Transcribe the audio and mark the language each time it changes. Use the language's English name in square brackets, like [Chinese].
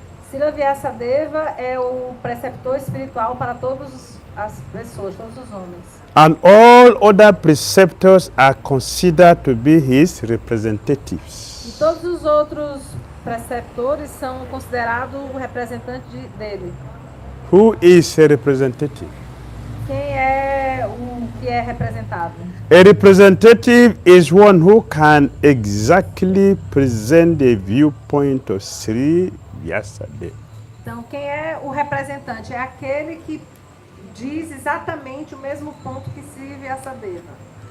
[Portuguese] Srila 𝐕𝒂sadeva é o preceptor espiritual para todas as pessoas, todos os homens. [English] And all other preceptors are considered to be his representatives. [Portuguese] E todos os outros preceptores são considerados o representante dele. [English] Who is a representative? [Portuguese] Quem é o que é representado? [English] A representative is one who can exactly present the viewpoint of Sri 𝐕𝒂sadeva. [Portuguese] Então, quem é o representante? É aquele que diz exatamente o mesmo ponto que Sri 𝐕𝒂sadeva.